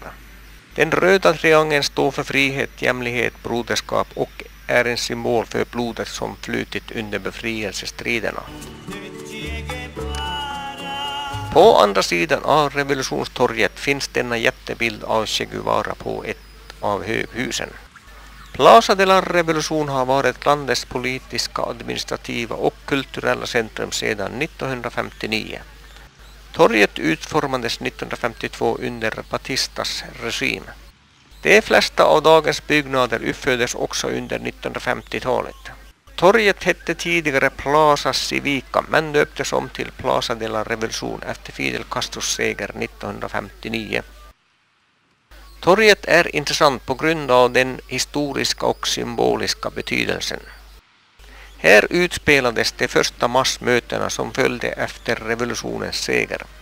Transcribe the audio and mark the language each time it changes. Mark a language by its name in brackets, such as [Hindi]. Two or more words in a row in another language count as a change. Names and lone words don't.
[Swedish] Den röda triangeln står för frihet, jämlikhet, broderskap och är en symbol för blodet som flutit under befrielsestriderna. På andra sidan av revolutionstorget finns denna jättebild av Che Guevara på ett av höghusen. Plaza de la Revolution har varit landets politiska, administrativa och kulturella centrum sedan 1959. Torget utformades 1952 under Batistas regim. De flesta av dagens byggnader uppfördes också under 1950-talet. Torget hette tidigare Plaza Civica men döptes om till Plaza de la Revolution efter Fidel Castros seger 1959. Torget är intressant på grund av den historiska och symboliska betydelsen. Här utspelades de första massmötena som följde efter revolutionens seger.